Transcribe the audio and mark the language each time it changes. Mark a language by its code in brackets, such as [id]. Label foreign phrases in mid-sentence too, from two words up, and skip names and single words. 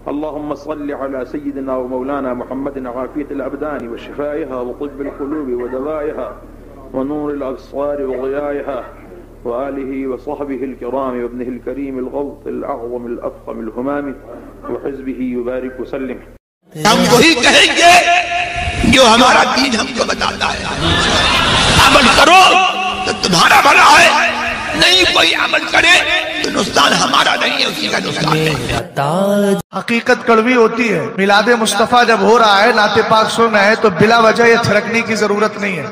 [ar] اللهم صل على سيدنا ومولانا محمد عافية الأبدان وشفائها وطب القلوب ودوائها ونور الأبصار وضيائها وآله وصحبه الكرام وابنه الكريم الغوث الأعظم الأفخم الهمام وحزبه وبارك وسلم. [ur] ہم وہی کہیں گے جو ہمارا دین ہم کو بتاتا ہے. عمل کرو تو تمہارا بھلا ہے، نہیں کوئی عمل کرے تو نقصان ہمارا نہیں ہے، اسی کا نقصان ہے. حقیقت کڑوی ہوتی ہے. میلادِ مصطفیٰ جب ہو رہا ہے، نعتِ پاک سن رہے ہیں، تو بلا وجہ یہ تھرکنے کی ضرورت نہیں ہے.